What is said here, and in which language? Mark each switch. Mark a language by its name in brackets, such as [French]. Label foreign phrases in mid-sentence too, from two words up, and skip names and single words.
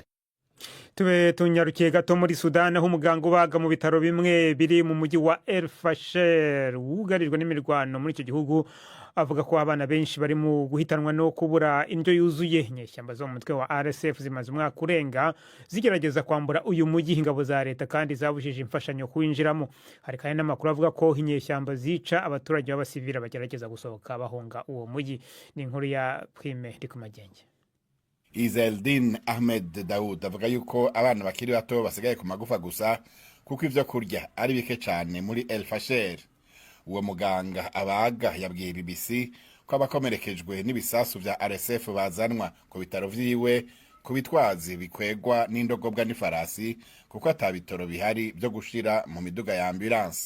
[Rundi] Tube tunyarukiye gato muri Sudan aho umuganga ubaga mu bitaro bimwe biri mu mujyi wa El Fasher wugarijwe n'imirwano muri icyo gihugu avuga ko abana benshi bari mu guhitanwa no kubura indyo yuzuye. Inyeshyamba zo mu mutwe wa RSF zimaze umwaka urenga zigerageza kwambura uyu mujyi ingabo za leta kandi zabujije imfashanyo kuwinjiramo. Hari kandi n'amakuru avuga ko inyeshyamba zica abaturage b'abasivili bagerageza gusohoka bahunga uwo mujyi. Ni inkuru ya Prime Ndikumagenge. Izeldin Ahmed Daoud avuga yuko abana bakiri bato basigaye ku magufa gusa kuko ivyo kurya ari bike cyane muri El Fasher. Uwo muganga abaga yabwiye BBC ko abakomerekejwe n'ibisasu vya RSF bazanwa ku bitaro vyiwe ku bitwazi bikwegwa n'indogobwa n'ifarasi kuko atabitoro bihari byo gushira mu miduga ya ambulance.